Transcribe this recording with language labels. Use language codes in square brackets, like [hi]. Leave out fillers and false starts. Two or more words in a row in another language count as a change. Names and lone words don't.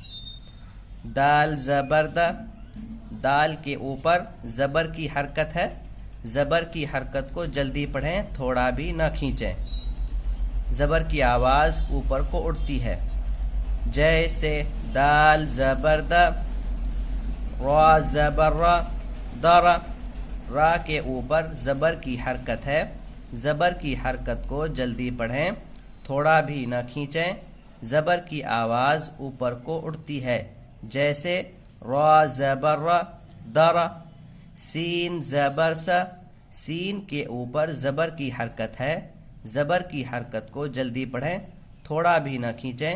[ur] دال زبر د، دال کے اوپر زبر کی حرکت ہے۔ زبر کی حرکت کو جلدی پڑھیں، تھوڑا بھی نہ کھینچیں۔ زبر کی آواز اوپر کو اٹھتی ہے، جیسے دال زبر د، را زبر را، در۔ را کے اوپر زبر کی حرکت ہے، زبر کی حرکت کو جلدی پڑھیں، تھوڑا بھی نہ کھینچیں۔ زبر کی آواز اوپر کو اٹھتی ہے، جیسے را زبر را، در۔ سین زبر س، سین کے اوپر زبر کی حرکت ہے، زبر کی حرکت کو جلدی پڑھیں، تھوڑا بھی نہ کھینچیں۔